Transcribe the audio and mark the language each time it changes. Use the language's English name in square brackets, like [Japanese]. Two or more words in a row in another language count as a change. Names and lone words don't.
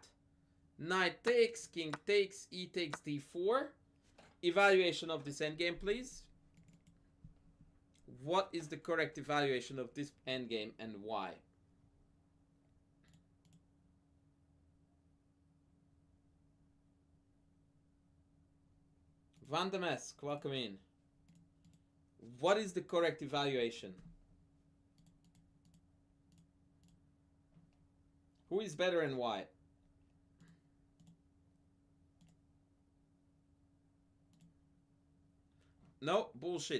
[English] Knight takes, king takes, e takes d4. Evaluation of this endgame, please. What is the correct evaluation of this endgame and why? Van de Mesk, welcome in. What is the correct evaluation? Who is better and why? No, bullshit.